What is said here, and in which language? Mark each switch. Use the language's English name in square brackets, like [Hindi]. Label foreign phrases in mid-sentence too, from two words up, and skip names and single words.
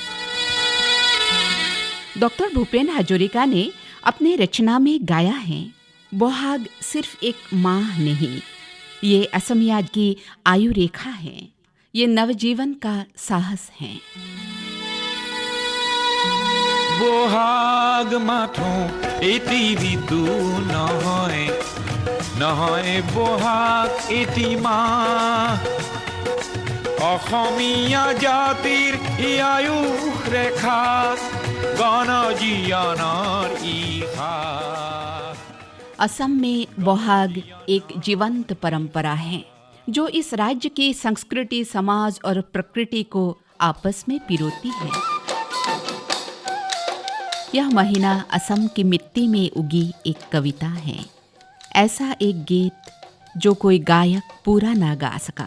[Hindi] डॉक्टर भूपेन हजरिका ने अपने रचना में गाया है, बोहाग सिर्फ एक माह नहीं, ये असमिया की आयु रेखा है, ये नवजीवन का साहस है। [Assamese] বহাগ মাথোঁ এটি ঋতু নহয় নহয় বহাগ এটি মাহ অসমীয়া জাতিৰ আয়ুস ৰেখা গণজীৱনৰ ইহা। [Hindi] असम में बोहाग एक जीवंत परंपरा है जो इस राज्य की संस्कृति, समाज और प्रकृति को आपस में पिरोती है। यह महीना असम की मिट्टी में उगी एक कविता है, ऐसा एक गीत जो कोई गायक पूरा ना गा सका।